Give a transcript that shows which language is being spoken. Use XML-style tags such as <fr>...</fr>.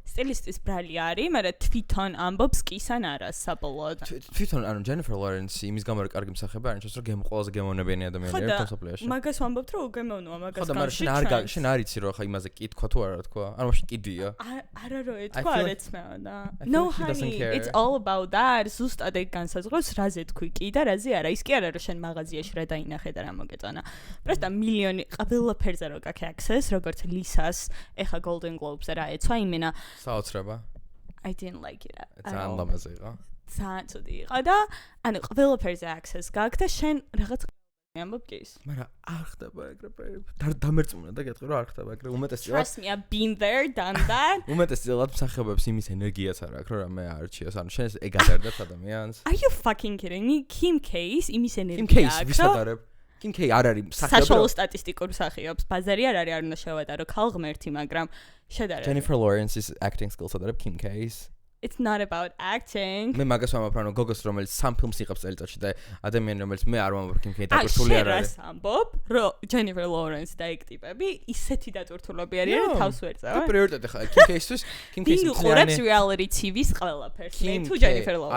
<ka>სტილისტის ბრალი არის, მაგრამ თვითონ ამბობს კისან არას საბოლოოდ. თვითონ ანუ Jennifer Lawrence იმის გამო რომ კარგი მსახიობი არ ნიშნავს, რომ ყველაზე გემოვნებიანი ადამიანია თასოპლიაში. მაგას ვამბობთ, რომ უგემოვნოა მაგას გამში. ხო და მაგრამ შენ არ იცი რომ ხა იმაზე კითხვა თუ არა თქვა. ანუ მაშინ კიდია. არა რო ეთქვა, არ ეცმევა და.</ka> <en>No honey, it's all about that.</en> <ka>ზუსტად ეგ განსაზღვრავს რაზე თქვი კი და რაზე არა. ის კი არა რომ შენ მაღაზიაში რა დაინახე და რა მოგეწონა. პროსტა მილიონი ყველაფერზე რო გაქვს access, როგორც ლისას, ეხა Golden Globes-ზე რა ეცვა იმენა. საოცრება.</ka> <en>I didn't like it.</en> <ka>ძალიან ლამაზი იყო. ძალიან ცუდი იყო და ანუ ყველაფერზე access გაქვს და შენ რაღაც ამბობ კი ის. მაგრამ არ ხდება ეგრე. დამერწმუნა და გეტყვი რომ არ ხდება ეგრე. უმეტესწილად</ka> <en>Trust me, I've been there, done that.</en> <ka>უმეტესწილად მსახიობებს იმის ენერგიაც არ აქვს, რომ რამე არჩიოს. ანუ შენ ეგ ადარდებს ადამიანს.</ka> <en>Are you fucking kidding me?</en> <ka>Kim K იმის ენერგია აქვს. Kim K ვის ადარებ? Kim K არ არის მსახიობი. საშუალო სტატისტიკურ მსახიობს. ბაზარი არ არის, არ უნდა შევადარო ქალ ღმერთი, მაგრამ შედარებ. Jennifer Lawrence-ის acting skills ადარებ Kim K-ის.</ka> <en>It's not about acting.</en> <ka>მე მაგას ვამბობ, რომ გოგოს რომელიც სამ ფილმს იღებს წელიწადში და ადამიანი რომელიც მე არ ვამბობ Kim K დატვირთული არ არის. შენ ამბობ, რომ Jennifer Lawrence და ეგ ტიპები ისეთი დატვირთულები არიან, რომ თავს ვერ წავენ. და პრიორიტეტი ხა Kim K-ისთვის, Kim K-ის მთლიანი reality TV-ს ყველაფერს. მე თუ Jennifer Lawrence.</ka>